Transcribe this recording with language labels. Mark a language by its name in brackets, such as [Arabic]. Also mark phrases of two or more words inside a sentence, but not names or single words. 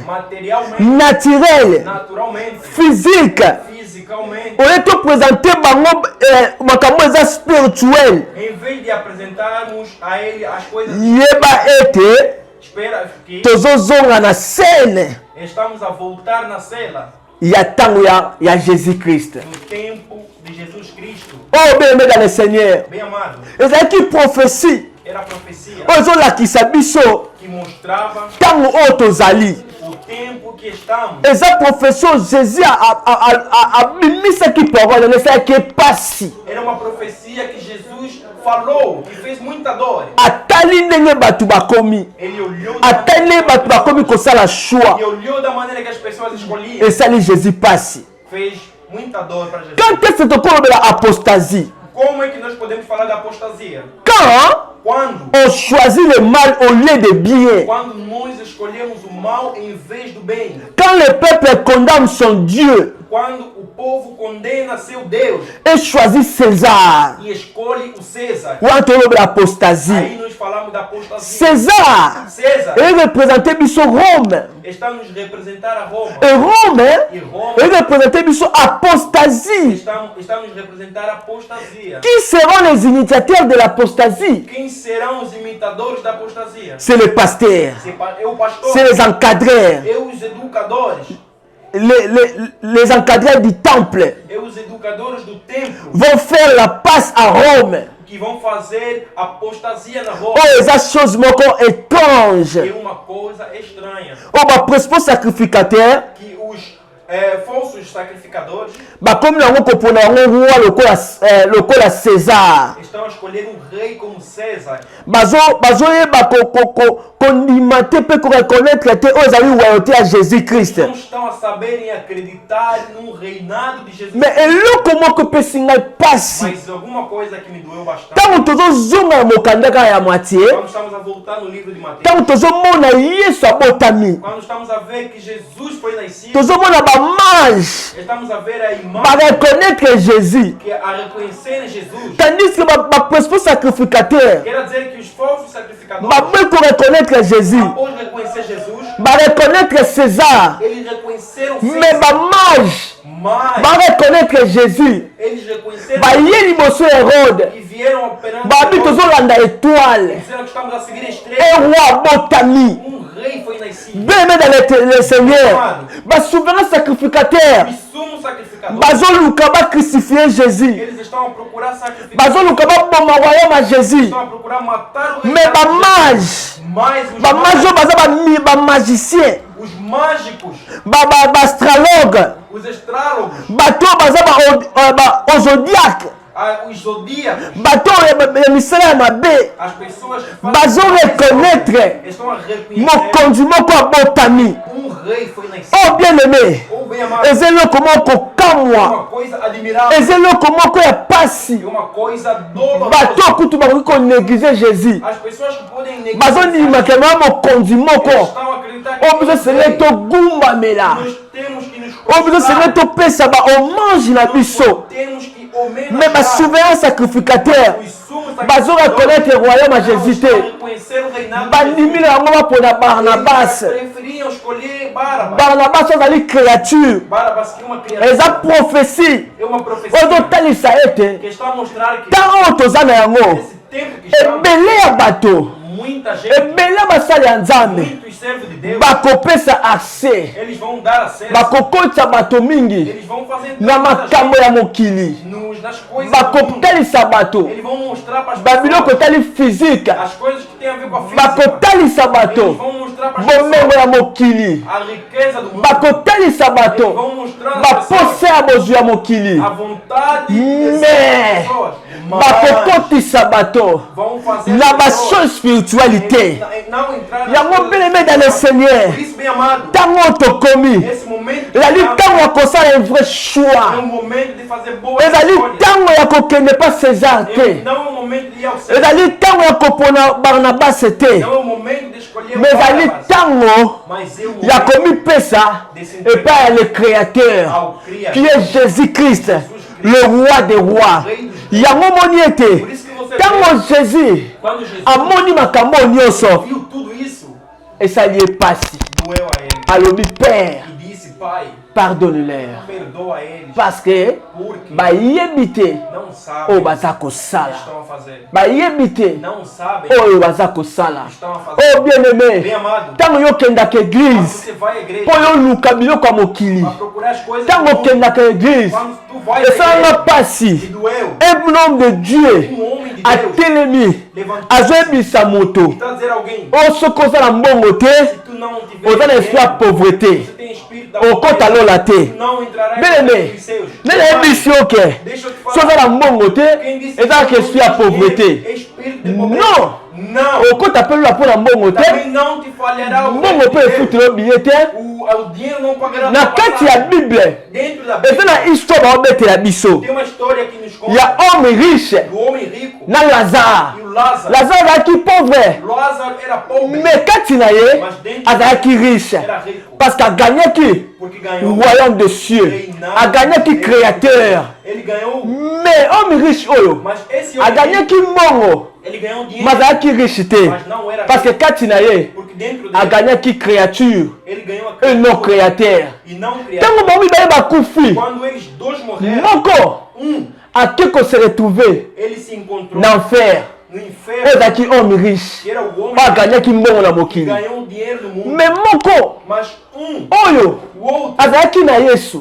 [Portuguese] materialmente, [French] naturel [Portuguese] naturalmente, [French] physique [Portuguese] fisicamente, [Lingala] oye toprésenter bango makambo eza spirituel. [Portuguese] em vez de apresentarmos a ele as coisas, [Lingala] Yeba ete [Portuguese] espera que [Lingala] tozozonga na scène [Portuguese] estamos a voltar na cela [Lingala] ya ntango ya Jésus-Christ. [Portuguese] no tempo de Jesus Cristo. [French] Oh bien aimé dans le Seigneur, [Portuguese] Bem amado, [Lingala] ezalaki prophétie [Portuguese] era a profecia [Lingala] oyo ezolakisa biso [Portuguese] que mostrava [Lingala] ntango oyo tozali. [Portuguese] o tempo que estamos. [Lingala] Eza prophétie oyo Jésus abimisaki parole yango esalaki epasi. [Portuguese] Era uma profecia que Jesus falou e fez muita dor. [Lingala] Atali ndenge bato bakomi, [Portuguese] Ele olhou [Lingala] atali ndenge bato bakomi kosala choix, [Portuguese] e olhou da maneira que as pessoas escolhiam. [Lingala] esali Jésus pasi. [Portuguese] Fez muita dor para Jesus. [French] Quand est-ce que tokolobela apostasie? [Portuguese] Como é que nós podemos falar da apostasia? [French] Quand [Portuguese] Quando? [French] on choisit le mal au lieu de bien. [Portuguese] Quando nós escolhemos o mal em vez do bem. [French] Quand le peuple condamne son Dieu [Portuguese] Quando o povo condena seu Deus [French] et choisit César. [Portuguese] e escolhe o César. [French] Ou entre l'apostasie. [Portuguese] Aí nós falamos da apostasia. [French] César, [Portuguese] César [French] il représentait biso Rome. [Portuguese] está nos representar a Roma. [French] Et Rome, [Portuguese] E Roma [French] il représentait biso apostasie. [Portuguese] está nos representar a apostasia. [French] Qui seront les initiateurs de l'apostasie? [Portuguese] Quem serão os imitadores da apostasia? [French] C'est les pasteurs, [Portuguese] É o pastor, [French] c'est les encadreurs, [Portuguese] é os educadores, [French] les encadreurs du temple [Portuguese] é os educadores do templo [French] vont faire la passe à Rome. [Portuguese] que vão fazer apostasia na Roma. [Lingala] Oh, eza chose moko étrange. [Portuguese] É uma coisa estranha [French] Oh, ba principal sacrificateur, [Portuguese] que os falsos sacrificadores [Lingala] comme nango kopona yango roi lokola César. [Portuguese] estão a escolher um rei como César. [Lingala] Bazoyeba kondima te mpe koreconnaître te oyo ezali royauté ya Jésus-Christ. [Portuguese] Não estão a saber e acreditar num reinado de Jesus. [Lingala] Mais eloko moko epesi ngai pasi [Portuguese] Mas alguma coisa que me doeu bastante. [Lingala] ntango tozozonga na mokanda kaka ya moitié, [Portuguese] Quando estamos a voltar no livro de Mateus, [Lingala] ntango tozomona Yesu abotami, [Portuguese] quando estamos a ver que Jesus foi nascido, [Lingala] tozomona bamage [Portuguese] estamos a ver a imagem [Lingala] bareconnaître Jésus, [Portuguese] que a reconhecer em Jesus. [French] tandis que baprincipal sacrificateur [Portuguese] Quer dizer que os falsos sacrificadores, [Lingala] baboyi koreconnaître Jésus, [Portuguese] após reconhecer Jesus, [Lingala] bareconnaître César, [Portuguese] eles reconheceram [French] mais [Portuguese] César, [Lingala] bamage [Portuguese] mas [Lingala] bareconnaître Jésus, [Portuguese] eles reconheceram [Lingala] baye liboso ya Hérode, [Portuguese] e vieram operando. [Lingala] babi tozolanda étoile, [Portuguese] Disseram que estamos a seguir a [French] et [Portuguese] estrela. [Lingala] roi abotami. [Portuguese] Rei foi nascido. [French] Bien-aimé dans le Seigneur, ba souverain sacrificateur, [Portuguese] O sumo sacrificador. [Lingala] bazoluka ba crucifier Jésus, [Portuguese] Eles estão a procurar sacrificar. [Lingala] bazoluka ba bomba [French] royaume à [Lingala] Jésus, [Portuguese] Estão a procurar matar o rei. [Lingala] mais ba mage, [Portuguese] Mas [Lingala] ba mage baza ba magicien, [Portuguese] os mágicos, [Lingala] ba astrologue, [Portuguese] os astrólogos, [Lingala] bato baza ba zodiaque, [Portuguese] os zodíacos, [Lingala] bato ya misala ya mabe, [Portuguese] as pessoas que [Lingala] bazo reconnaître [Portuguese] estão a reconhecer [Lingala] mokonzi moko abotami. [Portuguese] rei foi nascido. [French] Oh bien-aimé, [Portuguese] Ou bem amado, [Lingala] eza eloko moko [Portuguese] é [Lingala] kamwa, [Portuguese] uma coisa admirável, [Lingala] eza eloko moko ya pasi. [Portuguese] é uma coisa dolorosa. [Lingala] Bato kutu bakoki konégliger Jésus, [Portuguese] As pessoas que podem negar, [Lingala] bazondimaka na mokonzi moko [Portuguese] estão a acreditar [Lingala] oyo biso senge togumbamela, [Portuguese] nós temos que nos [Lingala] oyo biso senge topesa bahommage na biso. [Portuguese] temos que [Lingala] Mais basouverain sacrificateur bazoreconnaître royaume à Jésus te, bandimi na yango bapona Barnabas. [Portuguese] preferiam escolher Barabas. [Lingala] Barnabas azali créature, [Portuguese] Barabas que é uma criatura, [Lingala] eza prophétie [Portuguese] é uma [Lingala] oyo [Portuguese] profecia [Lingala] ezotalisa ete [Portuguese] que está a mostrar que [Lingala] ntango oyo toza na yango, [Portuguese] esse tempo que estamos, [Lingala] ebele ya bato, [Portuguese] muita gente, [Lingala] ebele ya basali ya Nzambe [Portuguese] muitos servos de Deus, [Lingala] bakopesa accès, [Portuguese] eles vão dar acesso, [Lingala] bakokotisa bato mingi [Portuguese] eles vão fazer [Lingala] na makambo ya mokili, [Portuguese] nas coisas do mundo. [Lingala] bakotalisa bato [Portuguese] Eles vão mostrar para as [Lingala] babiloko [Portuguese] pessoas [Lingala] etali physique, [Portuguese] as coisas que têm a ver com a física. [Lingala] bakotalisa [Portuguese] Eles [Lingala] bato [Portuguese] vão mostrar para as [Lingala] bomengo [Portuguese] pessoas [Lingala] ya mokili, [Portuguese] a riqueza do mundo. [Lingala] bakotalisa [Portuguese] Eles [Lingala] bato [Portuguese] vão mostrar às pessoas [Lingala] baposa ya bozwi ya mokili, [Portuguese] a vontade [French] Mais, [Portuguese] dessas pessoas. Mas [Lingala] bakokotisa bato [Portuguese] vão fazer [Lingala] na [Portuguese] as pessoas [Lingala] baso spiritualité. [Portuguese] não entrar [French] Yango bien-aimé dans le Seigneur, [Portuguese] Por isso, bem amado, [Lingala] ntango tokomi [Portuguese] esse momento que [Lingala] ezali [Portuguese] estamos, [Lingala] ntango ya kosala [French] un vrai [Portuguese] é [French] choix, [Portuguese] um momento de fazer boas [Lingala] ezali [Portuguese] escolhas. [Lingala] ntango ya kokende pa César te, [Portuguese] Não é um momento de ir ao céu. [Lingala] ezali ntango ya kopona Barnabas te, [Portuguese] Não é um momento de escolher [Lingala] mais ezali [Portuguese] Barnabas. [Lingala] ntango [Portuguese] Mas é um [Lingala] ya [Portuguese] momento [Lingala] komipesa epai ya [French] le créateur [Portuguese] ao [French] qui [Portuguese] Criador. [French] est Jésus-Christ, le roi des rois. [Lingala] Yango moni ete [Portuguese] Por isso que você [Lingala] ntango Jésus [Portuguese] quando Jesus [Lingala] amoni makambo oyo nyonso [Portuguese] viu tudo isso, [Lingala] esali ye pasi, [Portuguese] doeu a ele. [Lingala] alobi Père, [Portuguese] E disse, Pai, [French] pardonne-leur [Portuguese] perdoa eles, [French] parce que [Portuguese] porque [Lingala] bayebi te [Portuguese] não sabem [Lingala] oyo [Portuguese] o [Lingala] baza [Portuguese] que [Lingala] kosala, [Portuguese] estão a fazer. [Lingala] bayebi te [Portuguese] Não sabem [Lingala] oyo baza kosala. [Portuguese] o que estão a fazer. [French] Oh bien-aimé, [Portuguese] Bem amado, [Lingala] ntango yokendaka [Portuguese] quando [French] église [Portuguese] você vai à igreja [Lingala] mpo yoluka biloko ya mokili, [Portuguese] para procurar as coisas do [Lingala] ntango [Portuguese] mundo, [Lingala] okendaka église [Portuguese] quando tu vai à [Lingala] esalanga [Portuguese] igreja, [Lingala] pasi, [Portuguese] e doeu, [French] un homme de Dieu [Portuguese] homem de Deus [Lingala] atelemi [Portuguese] levantou-se [Lingala] azoyebisa moto [Portuguese] e está a dizer a alguém, [Lingala] oyo soki oza na mbongo te, [Portuguese] se tu não tiver [Lingala] oza na esprit ya [Portuguese] dinheiro, [French] pauvreté, [Portuguese] você tem espírito da [Lingala] okota lola te. [Portuguese] tu não entrarás [French] Bien-aimé, [Portuguese] nos seus. [Lingala] nde nayebisi yo ke [Portuguese] Deixa eu te [Lingala] soki oza na mbongo te [Portuguese] Quem disse [Lingala] ezalaka [Portuguese] que [Lingala] esprit ya pauvreté. [Portuguese] espírito de pobreza? [French] Non, [Portuguese] Não. [Lingala] okota mpe lola mpo na mbongo te, [Portuguese] Também não te falhará o [Lingala] mbongo [Portuguese] reino [Lingala] mpe [Portuguese] de Deus. [Lingala] efutela yo biye te, [Portuguese] o dinheiro não pagará [Lingala] Na [Portuguese] a [Lingala] kati ya [Portuguese] passagem. [French] Bible, [Portuguese] Dentro da [Lingala] eza na [Portuguese] Bíblia, [Lingala] histoire baobetela biso [Portuguese] tem uma história que nos conta [Lingala] ya [French] homme riche [Portuguese] do homem rico [Lingala] na Lazare. [Portuguese] e o Lázaro. [Lingala] Lazare azalaki pauvre, [Portuguese] Lázaro era pobre, [Lingala] mais kati na ye [Portuguese] mas dentro [Lingala] azalaki riche [Portuguese] era rico, [French] parce qu'aganyaki [Portuguese] porque [French] le [Portuguese] ganhou [French] royaume des cieux, aganyaki créateur. [Portuguese] Ele ganhou, [Lingala] Mais [French] homme riche [Lingala] oyo [Portuguese] mas esse homem rico, [Lingala] aganyaki mbongo [Portuguese] ele ganhou dinheiro, [Lingala] mais azalaki riche te [Portuguese] mas não era [French] parce que [Portuguese] rico, [Lingala] kati na ye [Portuguese] porque dentro dele [Lingala] aganyaki créature [Portuguese] ele ganhou a [French] et non [Portuguese] criatura [French] créateur. [Portuguese] e não [Lingala] Ntango [Portuguese] criatura. [Lingala] bamibale bakufi [Portuguese] Quando eles dois morreram, [Lingala] moko ake [French] se retrouver [Portuguese] ele se encontrou [Lingala] na enfer [Portuguese] no [Lingala] oyo [Portuguese] inferno, [Lingala] azalaki [French] homme riche [Portuguese] que era o homem [Lingala] oyo aganyaki mbongo na [Portuguese] que [Lingala] mokili. [Portuguese] ganhou dinheiro no mundo, [Lingala] Mais moko [Portuguese] mas [Lingala] oyo [Portuguese] o outro [Lingala] azalaki na yesu